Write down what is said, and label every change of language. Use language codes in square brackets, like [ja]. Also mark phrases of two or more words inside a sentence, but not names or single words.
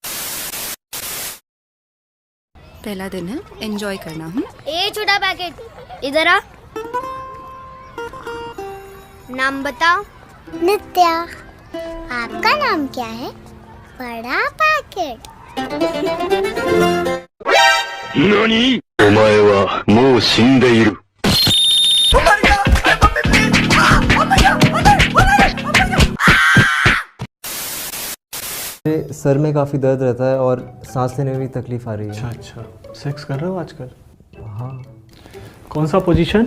[hi] पहला दिन है, एंजॉय करना। ए छोटा पैकेट इधर आ। नाम बताओ। नित्या। आपका नाम क्या है? बड़ा पैकेट। [ja] 何? お前はもう死んでいる。 [hi] सर में काफ़ी दर्द रहता है और सांस लेने में भी तकलीफ आ रही है। अच्छा, सेक्स कर रहे हो आजकल? हाँ। कौन सा पोजीशन?